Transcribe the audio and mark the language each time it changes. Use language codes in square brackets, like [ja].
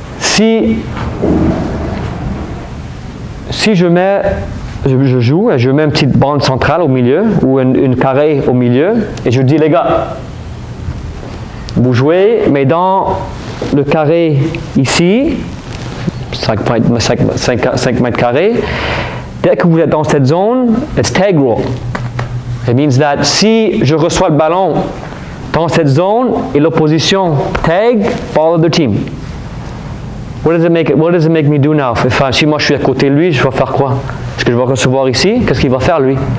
[fr] Si je joue et je mets une petite bande centrale au milieu ou une carré au milieu et je dis les gars, vous jouez mais dans le carré ici, 5 mètres carrés, dès que vous êtes dans cette zone, [en] it's tag rule. It means that [fr] si je reçois le ballon dans cette zone et l'opposition tag, [en] follow the team. What does it make me do now? [fr] Si moi je suis à côté de lui, je vais faire quoi? Est-ce que je vais recevoir ici? Qu'est-ce qu'il va faire lui?